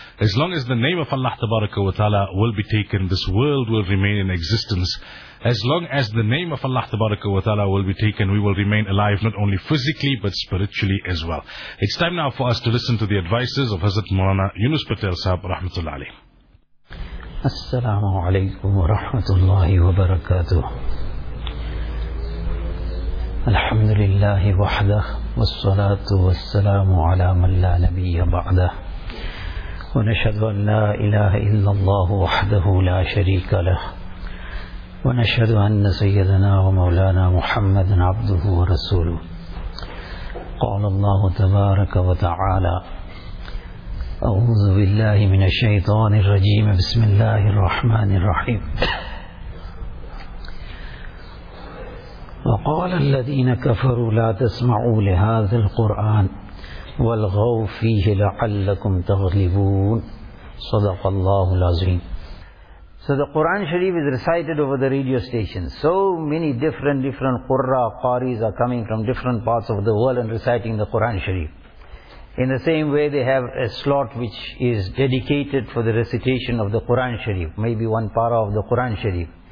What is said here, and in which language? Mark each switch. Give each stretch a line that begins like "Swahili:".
English: As long as the name of Allah Tabaraka wa Ta'ala will be taken, this world will remain in existence. As long as the name of Allah Tabaraka wa Ta'ala will be taken, we will remain alive, not only physically but spiritually as well. It's time now for us to listen to the advices of Hazrat Mawlana Yunus Patel Sahab Rahmatullah Ali.
Arabic: السلام عليكم ورحمة الله وبركاته. الحمد لله وحده، والصلاة والسلام على من لا نبي بعده، ونشهد أن لا إله إلا الله وحده لا شريك له، ونشهد أن سيدنا ومولانا محمد عبده ورسوله. قال الله تبارك وتعالى: أعوذ بالله من الشيطان الرجيم، بسم الله الرحمن الرحيم. وقال الذين كفروا لا تسمعوا لهذا القرآن والغوا فيه لعلكم تغلبون. صدق الله العظيم.
English: So the Quran Sharif is recited over the radio stations. So many different Qurra, Qaris are coming from different parts of the world and reciting the Quran Sharif. In the same way, they have a slot which is dedicated for the recitation of the Quran Sharif, maybe one para of the Quran Sharif.